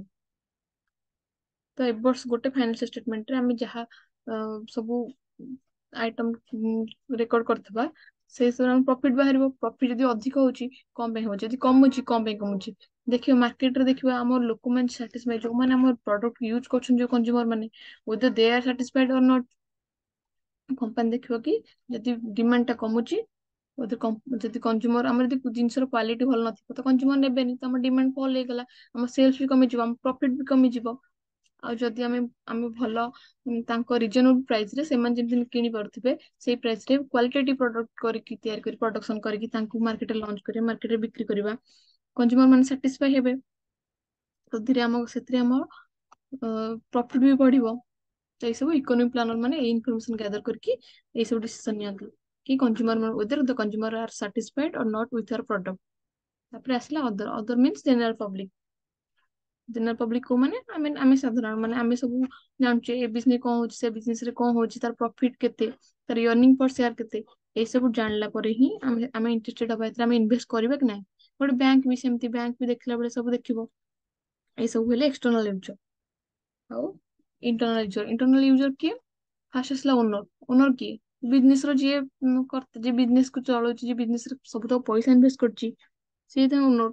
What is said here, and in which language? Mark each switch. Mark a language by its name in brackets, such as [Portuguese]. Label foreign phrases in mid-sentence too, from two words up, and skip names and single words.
[Odia] ତ ଏ ବର୍ଷ ଗୋଟେ ଫାଇନାନ୍ସିଆଲ ଷ୍ଟେଟମେଣ୍ଟରେ ଆମେ ଯାହା ସବୁ [English] item record [Odia] କରିଥିବା, ସେଇ ସବୁ ଆମ ପ୍ରଫିଟ ବାହାରିବ, ପ୍ରଫିଟ ଯଦି ଅଧିକ ହଉଛି କଣ ପାଇଁ ହଉଛି, ଯଦି କମୁଛି କଣ ପାଇଁ କମୁଛି, ଦେଖିବା ମାର୍କେଟରେ, ଦେଖିବା ଆମ ଲୋକମାନେ ସାଟିସ୍ଫାଇ, ଯୋଉମାନେ ଆମର [English] product use [Odia] କରୁଛନ୍ତି, ଯୋଉ କନଜ୍ୟୁମର ମାନେ, [English] whether they are satisfied or not, [Odia] କମ୍ପାନୀ ଦେଖିବ କି ଯଦି ଡିମାଣ୍ଡ ଟା କମୁଛି ଯଦି କଞ୍ଜ୍ୟୁମର ଆମର ଯଦି ଜିନିଷର କ୍ୱାଲିଟି ଭଲ ନଥିବ ତ କଞ୍ଜ୍ୟୁମର ନେବେନି, ତ ଆମ [English] demand fall [Odia] ହେଇଗଲା, ଆମ ସେଲ୍ସ ବି କମିଯିବ, ଆମ ପ୍ରଫିଟ ବି କମିଯିବ। ଆଉ ଯଦି ଆମେ ଆମେ ଭଲ ତାଙ୍କ [English] reasonable price [Odia] ରେ ସେମାନେ ଯେମିତି କିଣି ପାରୁଥିବେ ସେଇ ପ୍ରାଇସ ରେ [English] qualitative product [Odia] କରିକି ତିଆରି କରି ପ୍ରଡକ୍ସନ କରିକି ତାଙ୍କୁ ମାର୍କେଟରେ ଲଞ୍ଚ କରିବା, ମାର୍କେଟରେ ବିକ୍ରି କରିବା, କଞ୍ଜ୍ୟୁମର ମାନେ ସାଟିସ୍ଫାଇ ହେବେ, ସେଥିରେ ଆମ ପ୍ରଫିଟ ବି ବଢିବ। ତ ଏଇ ସବୁ [English] economic planner [Odia] ମାନେ ଏଇ [English] information gather [Odia] କରିକି ଏଇ ସବୁ ଡିସିସନ ନିଅନ୍ତି କି କଞ୍ଜ୍ୟୁମର [English] whether the consumer are satisfied or not with your product। [Odia] ତାପରେ ଆସିଲା [English] other means general public. general public [Odia] କୋଉ ମାନେ ଆମେ ସାଧାରଣ ମାନେ ଆମେ ସବୁ ଜାଣୁଛେ ଏ ବିଜନେସ କଣ ହଉଛି, ସେ ବିଜନେସ ରେ କଣ ହଉଛି, ତାର ପ୍ରଫିଟ କେତେ, ତାର [English] earning per share [Odia] କେତେ, ଏଇ ସବୁ ଜାଣିଲା ପରେ ହିଁ ଆମେ ଇଣ୍ଟରେଷ୍ଟେଡ ହବା ଏଥିରେ, ଆମେ ଇନଭେଷ୍ଟ କରିବା କି ନାହିଁ। ଗୋଟେ ବ୍ୟାଙ୍କ ବି ସେମିତି, ବ୍ୟାଙ୍କ ବି ଦେଖିଲା ବେଳେ ସବୁ ଦେଖିବ। ଏଇ ସବୁ ହେଲେ [English] external user. [Odia] ଆଉ [English] internal user [Odia] କିଏ? ଫାଷ୍ଟ ଆସିଲା ଓନର। ଓନର କିଏ? ବିଜନେସ ର ଯିଏ ବିଜନେସ କୁ ଚଳଉଛି, ଯିଏ ବିଜନେସ ରେ ସବୁତକ ପଇସା ଇନଭେଷ୍ଟ କରୁଛି, ସିଏ ତା ଓନର।